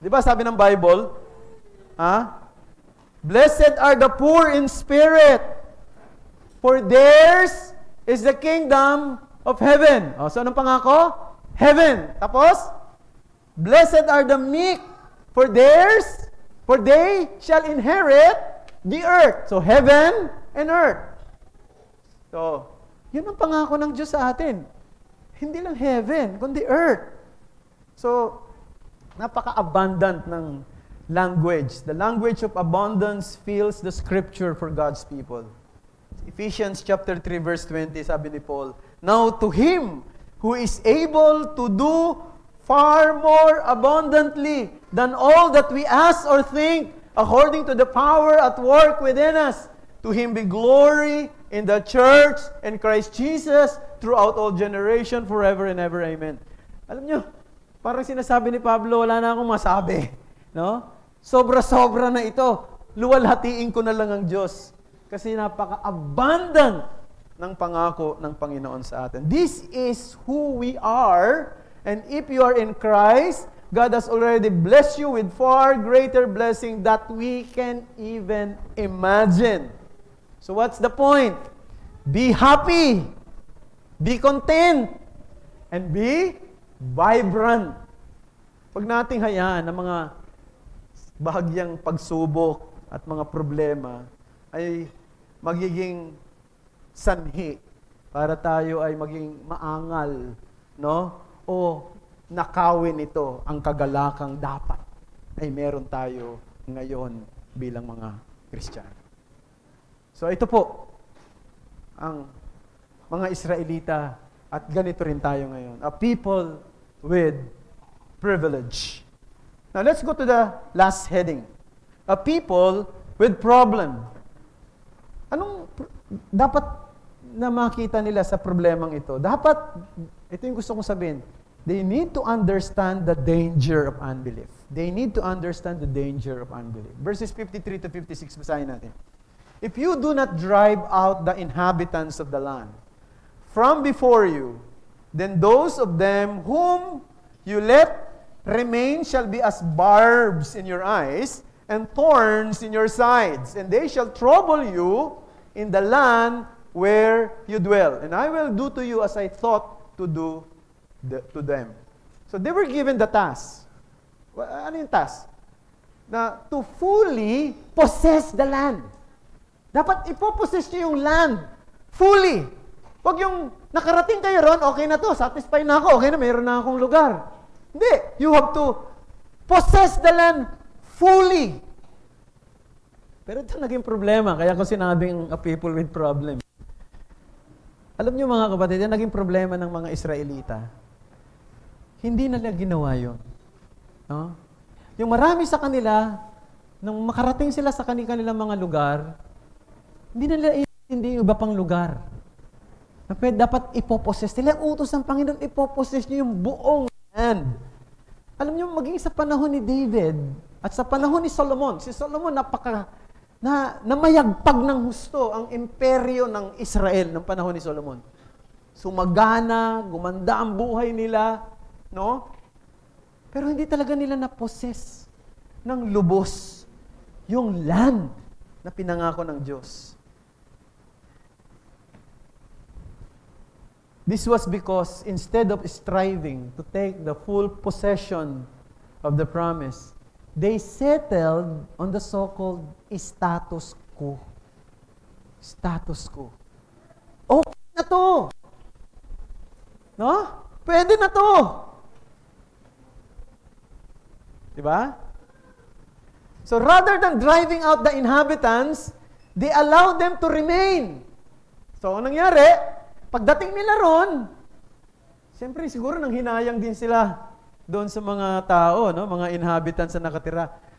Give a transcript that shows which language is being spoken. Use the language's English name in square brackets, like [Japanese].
[Filipino] Di ba sabi ng Bible, [English] Blessed are the poor in spirit, for theirs is the kingdom of heaven. So [Filipino] anong pangako? [English] Heaven. [Filipino] Tapos, [English] blessed are the meek, for they shall inherit the earth. So heaven and earth. [Filipino] So, yun ang pangako ng Diyos sa atin. Hindi lang heaven, kundi earth. [English] So, [Filipino] napaka-abundant ng language. [English] The language of abundance fills the scripture for God's people. Ephesians chapter 3 verse 20, sabi ni Paul, Now to Him who is able to do far more abundantly than all that we ask or think, according to the power at work within us, to Him be glory in the church and Christ Jesus throughout all generation, forever and ever. [Filipino] Amen. Alam nyo, parang sinasabi ni Pablo, wala na akong masabi. No? Sobra-sobra na ito. Luwalhatiin ko na lang ang Diyos. Kasi napaka-abundant ng pangako ng Panginoon sa atin. [English] This is who we are. And if you are in Christ, God has already blessed you with far greater blessing that we can even imagine. So what's the point? Be happy. Be content. And be vibrant. [Filipino] Pag nating hayaan ng mga bahagyang pagsubok at mga problema ay magiging sanhi para tayo ay maging maangal, no? O nakawin ito ang kagalakang dapat ay meron tayo ngayon bilang mga Kristiyano. So ito po ang mga Israelita at ganito rin tayo ngayon. [English] A people with privilege. Now, let's go to the last heading. A people with problem. [Filipino] Anong dapat na makita nila sa problemang ito? Dapat, ito yung gusto kong sabihin, [English] they need to understand the danger of unbelief. They need to understand the danger of unbelief. Verses 53 to 56, [Filipino] basahin natin. [English] If you do not drive out the inhabitants of the land from before you, then those of them whom you let remain shall be as barbs in your eyes and thorns in your sides, and they shall trouble you in the land where you dwell. And I will do to you as I thought to do to them. So they were given the task. [Filipino] Ano yung task? Na [English] to fully possess the land. [Filipino] Dapat ipopossess nyo yung land. Fully. Huwag yung nakarating kayo ron, okay na to, satisfied na ako, okay na, mayroon na akong lugar. Hindi. [English] You have to possess the land fully. [Filipino] Pero ito naging problema. Kaya ko sinabing [English] a people with problem. [Filipino] Alam niyo mga kapatid, yan naging problema ng mga Israelita. Hindi nila ginawa yun. No? Yung marami sa kanila, nung makarating sila sa kanilang mga lugar, hindi nila hindi iba pang lugar. Dapat ipopossess nila. Utos ng Panginoon, ipopossess niyo yung buong land. Alam niyo, maging sa panahon ni David at sa panahon ni Solomon, si Solomon namayagpag ng husto ang imperyo ng Israel ng panahon ni Solomon. Sumagana, gumanda ang buhay nila, no? Pero hindi talaga nila na-possess ng lubos yung land na pinangako ng Diyos. [English] This was because instead of striving to take the full possession of the promise, they settled on the so-called status quo. [Filipino] status quo. Okay na to. No? Pwede na to. Diba? [English] So rather than driving out the inhabitants, they allowed them to remain. [Filipino] So anong nangyari? Pagdating nila ron, siyempre siguro nang hinayang din sila doon sa mga tao, no? Mga inhabitants na nakatira.